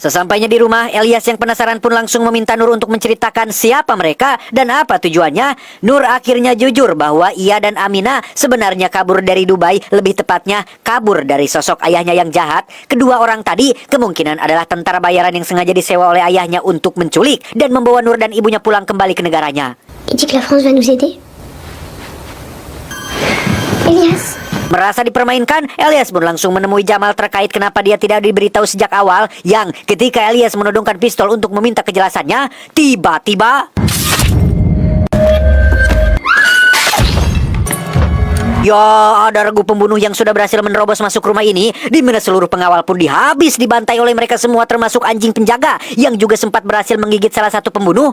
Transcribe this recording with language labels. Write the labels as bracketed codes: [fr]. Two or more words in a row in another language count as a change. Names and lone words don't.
[id] Sesampainya di rumah, Elias yang penasaran pun langsung meminta Nur untuk menceritakan siapa mereka dan apa tujuannya. Nur akhirnya jujur bahwa ia dan Aminah sebenarnya kabur dari Dubai, lebih tepatnya kabur dari sosok ayahnya yang jahat. Kedua orang tadi kemungkinan adalah tentara bayaran yang sengaja disewa oleh ayahnya untuk menculik dan membawa Nur dan ibunya pulang kembali ke negaranya. [fr] Il dit que la France va nous aider. [id] Elias. Merasa dipermainkan, Elias pun langsung menemui Jamal terkait kenapa dia tidak diberitahu sejak awal. Yang ketika Elias menodongkan pistol untuk meminta kejelasannya, tiba-tiba ya, ada regu pembunuh yang sudah berhasil menerobos masuk rumah ini, di mana seluruh pengawal pun dihabis dibantai oleh mereka semua, termasuk anjing penjaga yang juga sempat berhasil menggigit salah satu pembunuh.